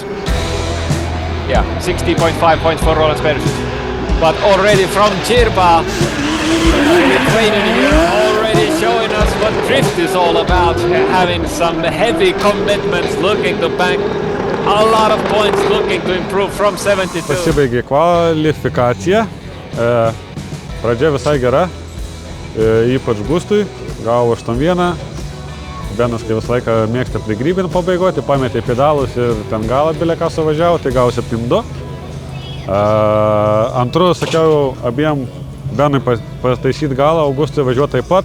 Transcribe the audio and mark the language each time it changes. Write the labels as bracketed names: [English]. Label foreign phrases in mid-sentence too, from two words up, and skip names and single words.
[English] Yeah, 60.5 points for Roland Spergens. But already from Cirva, Lithuanian here already showing us what drift is all about, having some heavy commitments, looking to bank a lot of points looking to improve from 72. [Lithuanian] Pasibaigė kvalifikacija. Pradžia visai gera, ypač Gustui, gavo 8-1. Benas, kai visą laiką mėgsta prigrybinti pabaigoti, pametė pedalus ir ten galą bilę ką suvažiavo, tai gavo 7-2. Antru, sakiau, abiem Benui pataisyti galą, Augustui važiuoti taip pat.